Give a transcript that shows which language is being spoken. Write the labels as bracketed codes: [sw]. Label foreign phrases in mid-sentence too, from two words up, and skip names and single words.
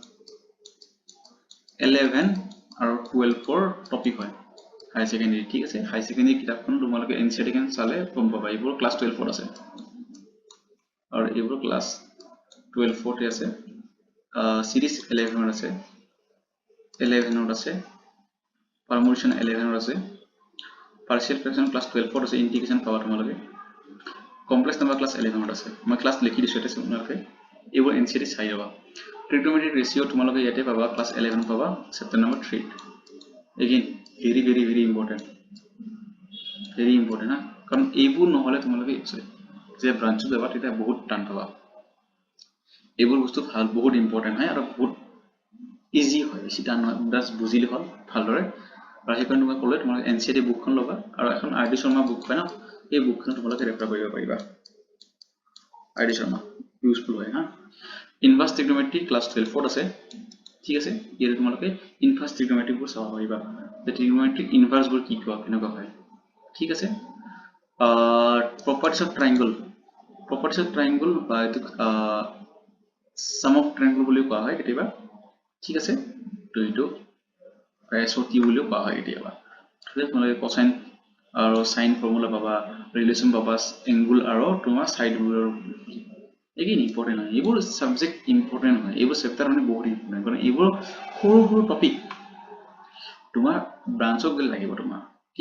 [as] 11 আৰু 12 ৰ টপিক হয় [en] higher secondary [as] ঠিক আছে [en] higher secondary [as] কিতাপখন তোমালোকে এনসিইআৰটি kan চালে গম পাবা এইবোৰ ক্লাস 12 ত আছে আৰু এইবোৰ ক্লাস 12 তে আছে সিরিজ 11 ত আছে 11 ত আছে permutation 11 ত আছে [en] partial fraction [as] ক্লাস 12 ত আছে ইন্টিগ্রেশন পাবা তোমালোকে [en] complex number [as] ক্লাস 11 ত আছে মই ক্লাস লিখি দিছো এটা তোমালোকে এইবোৰ এনসিইআৰটি চাই লবা [en] trigonometric ratio [as] তোমালোকে ইয়াতে পাবা ক্লাস 11 পাবা [en] chapter number [as] 3 [en] again very important [as] না কাৰণ এইবোৰ নহলে তোমালোকে যে ব্ৰাঞ্চত যাবা তেতিয়া বহুত টান পাবা এইবোৰ বস্তু ভাল বহুত ইম্পৰ্টেন্ট হয় আৰু বহুত ইজি হয় বেছি টান নহয় জাস্ট বুজিলে হ'ল ভালদৰে আৰু সেইকাৰণে মই ক'লে তোমালোকে এনসিইআৰটি বুকখন ল'বা আৰু এখন আৰডি শৰ্মা বুক হয় না এই বুকখন তোমালোকে ৰেফাৰ কৰিব পাৰিবা আৰডি শৰ্মা ইউজফুল হয় হা [en] inverse trigonometry [as] ক্লাস 12 ত আছে ঠিক আছে ইয়াত তোমালোকে [en] inverse trigonometry [as] বোৰ চাব পাৰিবা যে [en] trigonometric inverse [as] বোৰ কি কেনেকুৱা হয় ঠিক আছে [en] properties of triangle properties of triangle [as] বা [en] sum of triangle [as] বুলি কোৱা হয় কেতিয়াবা ঠিক আছে তো এইটো SOT বুলিও কোৱা হয় কেতিয়াবা ঠিক আছে তোমালোকে cosine আৰু sin ফৰ্মুলা পাবা ৰিলেচন পাবা এংগল আৰু তোমাৰ সাইড বোৰৰ [en] again important [as] হয় এইবোৰ [en] subject important [as] হয় এইবোৰ চেপ্টাৰ মানে বহুত ইম্পৰ্টেন্ট কাৰণ এইবোৰ সৰু সৰু টপিক তোমাৰ ব্ৰাঞ্চক গলে লাগিব তোমাৰ ঠিক